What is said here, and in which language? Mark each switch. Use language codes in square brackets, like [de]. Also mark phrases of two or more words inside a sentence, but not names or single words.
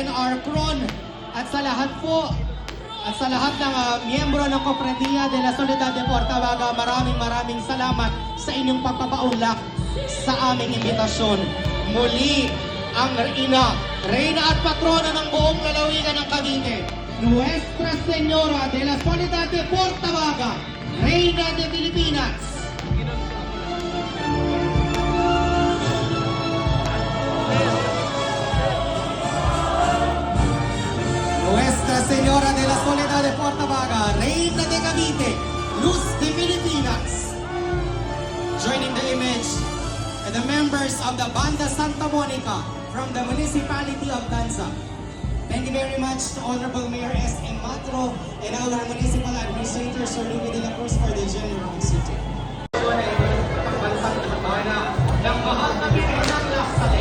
[tl] Marcron, at sa lahat po, at sa lahat ng miyembro ng Cofradia de la Soledad de Portabaga, maraming salamat sa inyong pagpapaunlak sa aming imbitasyon. Muli, ang Reyna at Patrona ng buong lalawigan ng Cavite, [es] Nuestra Señora de la Soledad de Portabaga, Reyna de Pilipinas. Nuestra Señora de la Soledad de Portabaga, Reina de Cavite, Luz de Pilipinas. [en] Joining the image are the members of the Banda Santa Monica from the municipality of Tanza. Thank you very much to Honorable Mayor S.M. Matro and our municipal administrator, Sir Louie de la Cruz, for the general city. [tl] Pagbansang Bana ng mahal na Birhen ng Laksalek.